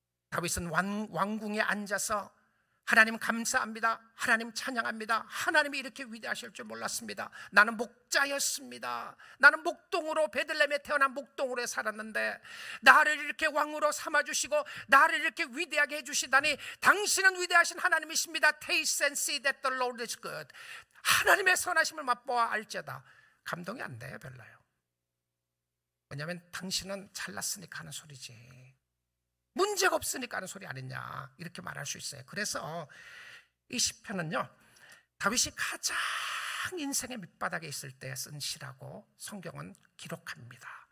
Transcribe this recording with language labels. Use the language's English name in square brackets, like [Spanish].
[Korean] 다윗은 왕궁에 앉아서 하나님 감사합니다, 하나님 찬양합니다, 하나님이 이렇게 위대하실 줄 몰랐습니다. 나는 목자였습니다. 나는 목동으로, 베들레헴에 태어난 목동으로 살았는데 나를 이렇게 왕으로 삼아주시고 나를 이렇게 위대하게 해주시다니 당신은 위대하신 하나님이십니다. [English] Taste and see that the Lord is good. [Korean] 하나님의 선하심을 맛보아 알지어다. 감동이 안 돼요, 별로요. 왜냐하면 당신은 잘났으니까 하는 소리지 문제가 없으니까 하는 소리 아니냐, 이렇게 말할 수 있어요. 그래서 이 시편은요, 다윗이 가장 인생의 밑바닥에 있을 때 쓴 시라고 성경은 기록합니다.